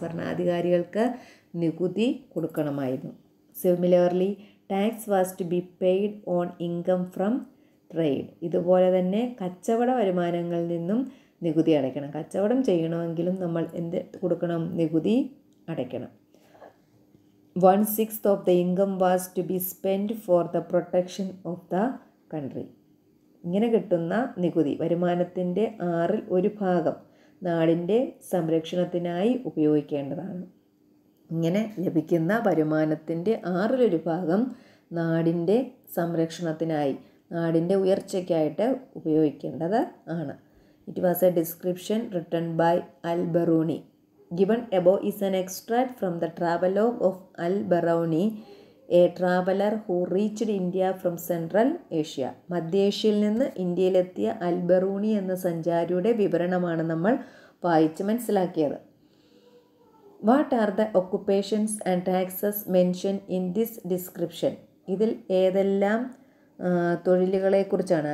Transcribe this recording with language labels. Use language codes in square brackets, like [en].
[ml] ഭരണാധികാരികൾക്ക് നികുതി കൊടുക്കണമായിരുന്നു. [en] Similarly tax was to be paid on income from trade. [ml] ഇതുപോലെ തന്നെ കച്ചവട വരുമാനങ്ങളിൽ നിന്നും നികുതി അടയ്ക്കണം. കച്ചവടം ചെയ്യണമെങ്കിലും നമ്മൾ എന്ത് കൊടുക്കണം? നികുതി അടയ്ക്കണം. [en] 1/6 of the income was to be spent for the protection of the country. [ml] ഇങ്ങനെ കിട്ടുന്ന നികുതി വരുമാനത്തിൻ്റെ 1/6 നാടിൻ്റെ സംരക്ഷണത്തിനായി ഉപയോഗിക്കേണ്ടതാണ്. ഇങ്ങനെ ലഭിക്കുന്ന വരുമാനത്തിൻ്റെ 1/6 നാടിൻ്റെ സംരക്ഷണത്തിനായി, നാടിൻ്റെ ഉയർച്ചയ്ക്കായിട്ട് ഉപയോഗിക്കേണ്ടത് ആണ്. [en] It was a description written by Al-Biruni. Given above is an extract from the travelogue of Al-Biruni, a traveler who reached India from Central Asia. [ml] മധ്യേഷ്യയിൽ നിന്ന് ഇന്ത്യയിലെത്തിയ അൽ-ബറൂണി എന്ന സഞ്ചാരിയുടെ വിവരണമാണ് നമ്മൾ വായിച്ച് മനസ്സിലാക്കിയത്. [en] What are the occupations and taxes mention in this description? [ml] ഇതിൽ ഏതെല്ലാം തൊഴിലുകളെക്കുറിച്ചാണ്?